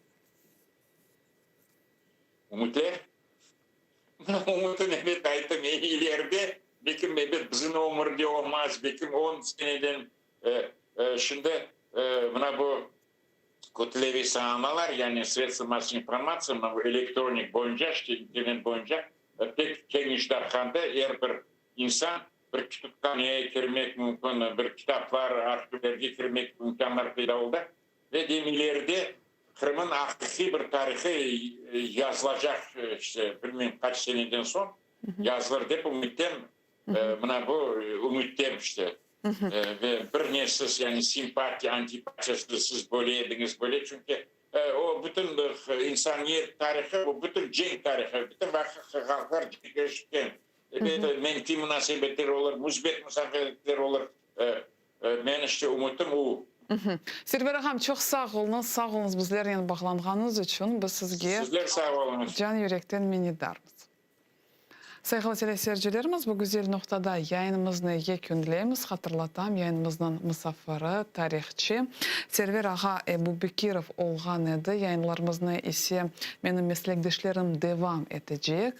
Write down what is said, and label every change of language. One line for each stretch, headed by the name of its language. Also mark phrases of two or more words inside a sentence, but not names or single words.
Crimean Tatar: Umutlar? Umutun evet aytım ileride. Bekim bizim ömürde olmaz. Bekim 10 seneden şimdi buna bu kutlevi sağlamalar yani
Russian: средства массовой информации,
Crimean Tatar: bu elektronik boyunca, işte internet boyunca tek kengişdarkanda her bir insan bir kütüphaneye girmek mümkün, bir kitaplar, arşivlerge girmek imkanlar payda oldu. Ve demelerde Kırım'ın hakiki bir tarihi yazılacak işte bilmem kaç seneden son yazılır dep ümitem buna bu ümitem işte. Ve bir ne siz yani simpati, antipatiyası siz böyle ediniz böyle çünkü o bütün insaniyet tarihi, o bütün cenk tarihi, bütün halklar geçken menfi münasebetler olur, müsbet münasebetler olur. Men işte umutum o. Server ağam çok sağ olunuz bizlerle bağlanğanınız üçün. Biz sizge Sizler sağ olunuz. Can yürekten minnettarız. Saygılı teleseyircilerimiz, bu güzel noktada yayınımızı yekünleyimiz. Hatırlatam, yayınımızın misafiri, tarihçi Server ağa Ebu Bekirov olğan edi. Yayınlarımızı ise benim meslektaşlarım devam edecek.